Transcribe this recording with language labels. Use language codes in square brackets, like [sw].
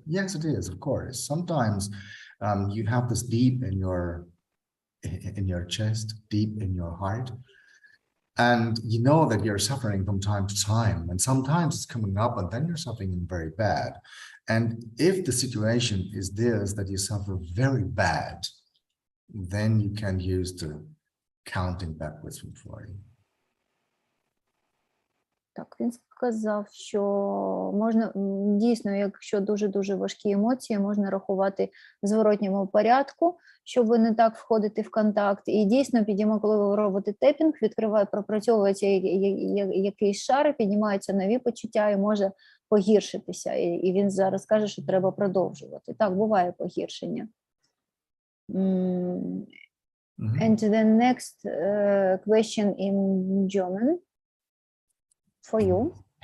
[en] Yes, it is, of course. Sometimes you have this deep in your chest, deep in your heart, and you know that you're suffering from time to time, and sometimes it's coming up and then you're suffering very bad. And if the situation is this, that you suffer very bad, then you can use the counting backwards from 40. [uk] Так, він сказав, що можна, дійсно, якщо дуже-дуже важкі емоції, можна рахувати в зворотньому порядку, щоб ви не так входити в контакт. І дійсно, коли ви робите тепінг, пропрацьовується якийсь шар, піднімаються нові почуття і може погіршитися. І він зараз каже, що треба продовжувати. Так, буває погіршення. [en] And the next question in German for you.